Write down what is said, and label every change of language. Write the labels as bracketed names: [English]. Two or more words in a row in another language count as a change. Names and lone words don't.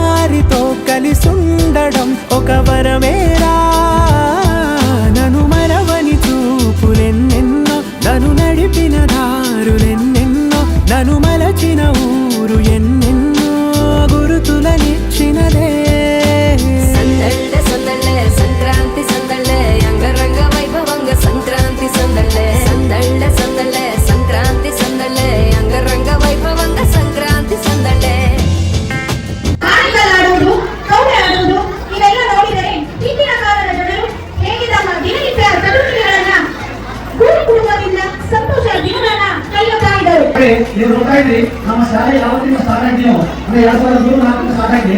[Telugu] వారితో కలిసుండడం ఒక వరమేరా నన్ను మరవని చూపులెన్నెన్నో నన్ను నడిపిన దారులెన్నెన్నో నన్ను మలచిన ఊరు ఎన్నెన్నో గురుతులనిచ్చినదే సందళ్ళ సందళ్ళ సంక్రాంతి సందళ్ళ అంగరంగ వైభవంగ సంక్రాంతి సందళ్ళ సందళ్ళ సందళ్ళ సంక్రాంతి సందళ్ళ అంగరంగ వైభవంగ సంక్రాంతి సందళె [Kannada] ಆಡುವುದು ಕೌಡೆ ಆಡುವುದು ಇವೆಲ್ಲ ನೋಡಿದರೆ ಹಿಂದಿನ ಕಾಲದ ಜನರು ಹೇಗೆ ತಮ್ಮ ದಿನನಿತ್ಯ ಚಟುವಟಿಕೆಗಳನ್ನ ಕೂಡಿ ಕುಟುಂಬದಿಂದ ಸಂತೋಷ ದಿನಗಳನ್ನ ಕಳೆಯುತ್ತಾ ಇದ್ದರು. ನೀವು ನೋಡ್ತಾ ಇದ್ರಿ ನಮ್ಮ ಶಾಲೆ ಯಾವತ್ತಿನ ಸ್ಟಾರ್ಟ್ ಆಗಿದೆಯೋ ಅಂದ್ರೆ 2003-4 ಸ್ಟಾರ್ಟ್ ಆಗಿದೆ.